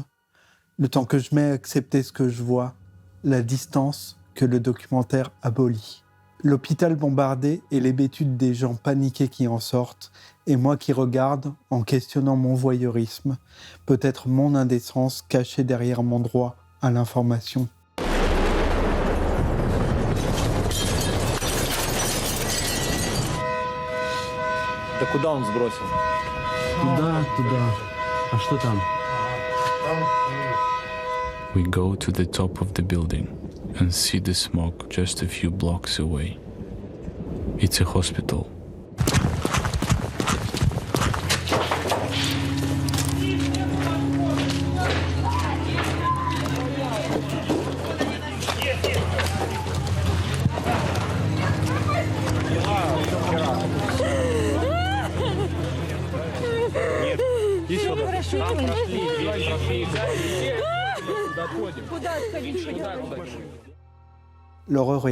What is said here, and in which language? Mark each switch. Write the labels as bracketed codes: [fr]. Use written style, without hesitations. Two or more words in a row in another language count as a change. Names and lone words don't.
[fr] Le temps que je mets à accepter ce que je vois, la distance que le documentaire abolit. L'hôpital bombardé et l'hébétude des gens paniqués qui en sortent, et moi qui regarde en questionnant mon voyeurisme, peut-être mon indécence cachée derrière mon droit à l'information. [ru] Да куда он сбросил? Туда. А что там? [en] We go to the top of the building and see the smoke just a few blocks away. It's a hospital. [fr] L'horreur est